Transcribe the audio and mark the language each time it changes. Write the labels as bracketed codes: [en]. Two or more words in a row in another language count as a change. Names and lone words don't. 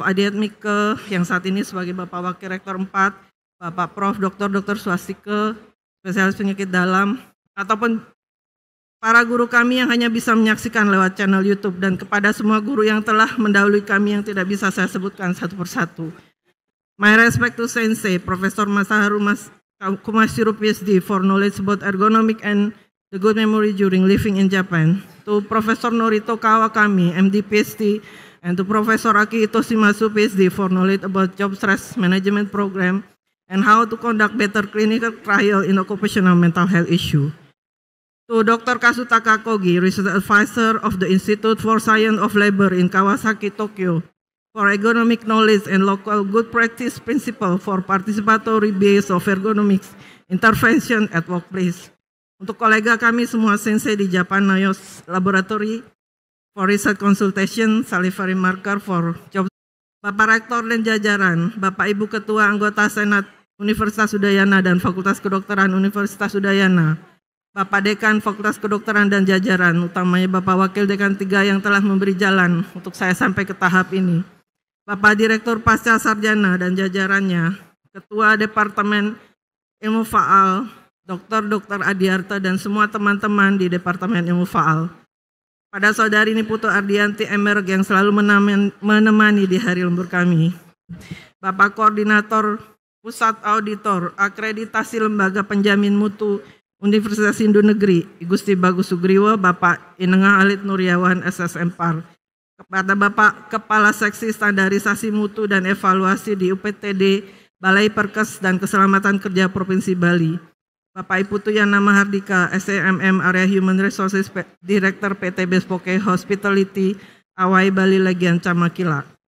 [id] Adiat Mike yang saat ini sebagai Bapak Wakil Rektor 4, Bapak Prof. Dr. Swastike, spesialis penyakit dalam, ataupun para guru kami yang hanya bisa menyaksikan lewat channel YouTube, dan kepada semua guru yang telah mendahului kami yang tidak bisa saya sebutkan satu persatu. [en] My respect to Sensei, Profesor Masaharu Kumashiro PhD for knowledge about ergonomic and the good memory during living in Japan. To Profesor Norito Kawakami, MD PhD, and to Professor Aki Toshimasu PhD for knowledge about job stress management program and how to conduct better clinical trial in occupational mental health issue. To Dr. Kasutaka Kogi, Research Advisor of the Institute for Science of Labor in Kawasaki, Tokyo, for ergonomic knowledge and local good practice principle for participatory base of ergonomics intervention at workplace. [id] Untuk kolega kami semua sensei di Japan Nayos Laboratory [en] for research consultation, salivary marker for job. [id] Bapak Rektor dan jajaran, Bapak Ibu Ketua Anggota Senat Universitas Udayana dan Fakultas Kedokteran Universitas Udayana, Bapak Dekan Fakultas Kedokteran dan jajaran, utamanya Bapak Wakil Dekan 3 yang telah memberi jalan untuk saya sampai ke tahap ini, Bapak Direktur Pasca Sarjana dan jajarannya, Ketua Departemen Ilmu Faal, Dr. Adiarta dan semua teman-teman di Departemen Ilmu Faal. Pada saudari Niputu Ardianti Emerg yang selalu menemani di hari lembur kami. Bapak Koordinator Pusat Auditor Akreditasi Lembaga Penjamin Mutu Universitas Hindu Negeri, Gusti Bagus Sugriwo, Bapak Inengah Alit Nuryawan SSM Par. Kepada Bapak Kepala Seksi Standarisasi Mutu dan Evaluasi di UPTD Balai Perkes dan Keselamatan Kerja Provinsi Bali. Bapak Ibu Tuyana Mahardika, SEMM [en] Area Human Resources Director [id] PT Bespoke Hospitality, Awai Bali Legian Camakila.